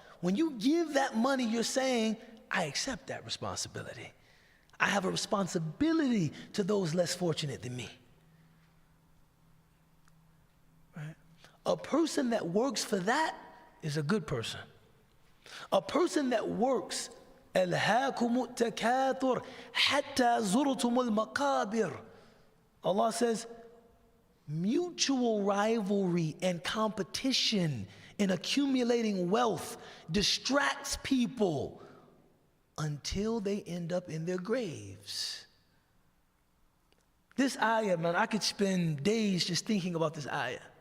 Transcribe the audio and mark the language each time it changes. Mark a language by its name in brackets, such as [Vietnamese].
[English] When you give that money, you're saying, I accept that responsibility. I have a responsibility to those less fortunate than me. Right? A person that works for that is a good person. A person that works, [Arabic] أَلْهَاكُمُ التَّكَاثُرُ حَتَّى زُرْتُمُ الْمَقَابِرِ. [English] Allah says, mutual rivalry and competition in accumulating wealth distracts people until they end up in their graves. This ayah, man, I could spend days just thinking about this ayah.